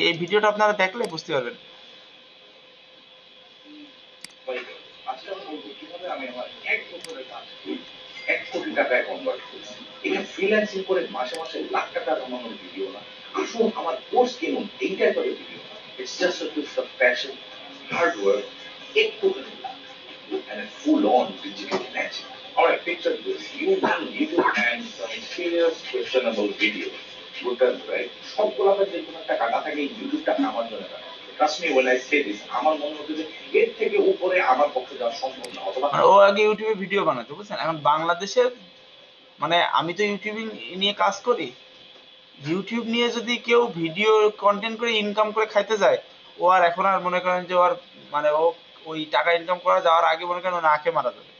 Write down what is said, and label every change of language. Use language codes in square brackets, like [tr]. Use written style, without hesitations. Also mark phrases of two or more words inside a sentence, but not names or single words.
[bn] এই ভিডিওটা আপনারা দেখলে বুঝতে পারবেন। আজকে আমি বলবো কিভাবে আমি আমার 1 বছরের কাজ 1 কোটি টাকায় কনভার্ট করছি। এটা ফ্রিল্যান্সিং করে মাসে মাসে লাখ টাকা কামানোর ভিডিও না, আসুন আমার কোর্স কিনুন, এইটাই করে ভিডিও না। [en] It's just a piece of passion, hard work, 1 [bn] কোটি টাকা [en] and a full-on digital magic. Alright, picture this. You run YouTube and some serious questionable videos. Good done, right? [bn] সবগুলোতে যে কোনো একটা কাটা থাকে, ইউটিউবটা আমার জন্য কাটা। [en] Trust me when I say this, [bn] আমার মনে হচ্ছে যে এর থেকে উপরে আমার পক্ষে যাওয়া সম্ভব না। অথবা মানে ও আগে ইউটিউবে ভিডিও বানাতো, বুঝছেন? এখন বাংলাদেশের মানে আমি তো ইউটিউবিং নিয়ে কাজ করি, ইউটিউব নিয়ে যদি কেউ [en] video content [bn] করে ইনকাম করে খাইতে যায়, ও আর এখন আর মনে করেন যে ওর মানে ও ওই টাকা ইনকাম করা যাওয়ার আগে মনে করেন ও না খেয়ে মারা যাবে।